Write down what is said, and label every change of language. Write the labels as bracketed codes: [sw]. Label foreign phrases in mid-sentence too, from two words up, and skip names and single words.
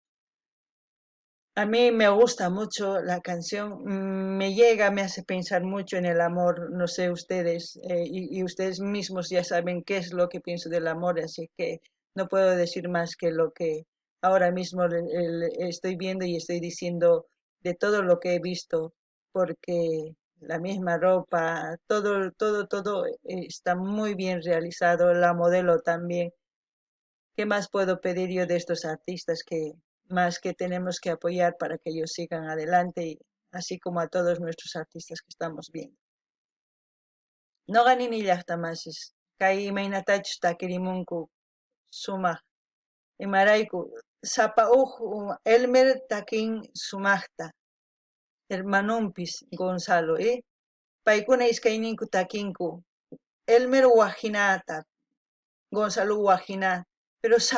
[es] A mí me gusta mucho la canción, me llega, me hace pensar mucho en el amor, no sé ustedes, y ustedes mismos ya saben qué es lo que pienso del amor, así que no puedo decir más que lo que ahora mismo estoy viendo y estoy diciendo de todo lo que he visto, porque la misma ropa, todo está muy bien realizado, la modelo también. ¿Qué más puedo pedir yo de estos artistas que más que tenemos que apoyar para que ellos sigan adelante, y así como a todos nuestros artistas que estamos viendo? [qu] No ganin llaqtamasis, kay imaynatachus takirimunku sumaq imarayku sapa Elmer takin sumaqta hermanunpis Gonzalo, paykuna iskayninku takinku Elmer wajinata Gonzalo Guajina, pero